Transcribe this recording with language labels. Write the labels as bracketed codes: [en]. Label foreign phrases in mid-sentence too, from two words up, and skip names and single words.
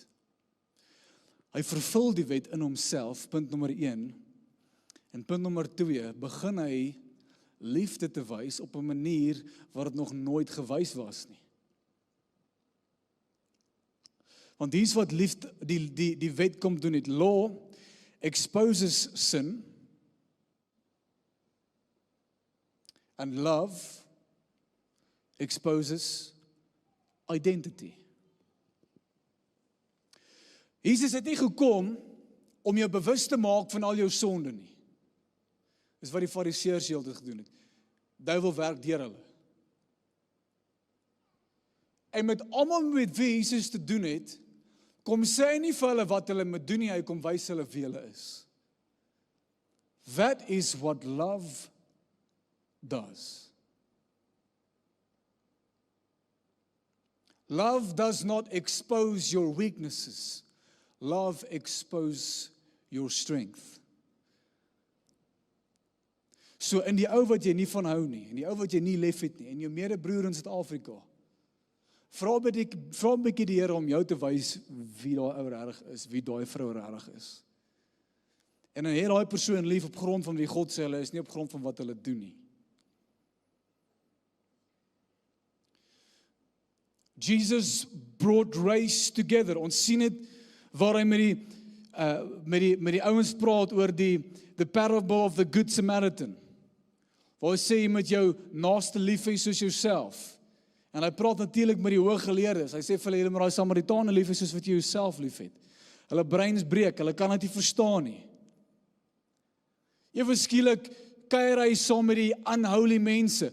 [af] Hy vervul die wet in homself, punt nommer 1, en punt nommer 2, begin hy liefde te wys op 'n manier wat dit nog nooit gewys was nie. Want dis wat liefde, die wet kom doen het. [en] Law exposes sin, and love exposes identity. [af] Jesus het nie gekom om jou bewus te maak van al jou sonde nie. Dis wat die fariseërs heeltyd gedoen het. Duiwel werk deur hulle. En met almal met wie Jesus te doen het, kom sê hy nie vir hulle wat hulle moet doen nie, hy kom wys hulle wie hulle is. [en] That is what love does. Love does not expose your weaknesses. Love exposes your strength. [af] So in die ou wat jy nie van hou nie, in die ou wat jy nie lief het nie, en jou medebroer in Suid-Afrika, vra 'n bietjie die Here om jou te wys wie daai ou regtig is, wie daai vrou regtig is. En dan het daai persoon lief op grond van wie God sê hulle is, nie op grond van wat hulle doen nie. [en] Jesus brought race together. [af] Ons sien dit waar hy met die ouens praat oor [en] the parable of the good Samaritan. [af] Waar hy sê jy moet jou naaste lief hê soos jouself. En hy praat natuurlik met die hooggeleerdes. Hy sê vir hulle moet daai Samaritane lief hê soos wat jy jouself liefhet. Hulle breins breek, hulle kan dit nie verstaan nie. Ewe skielik kuier hy saam met die unholy mense.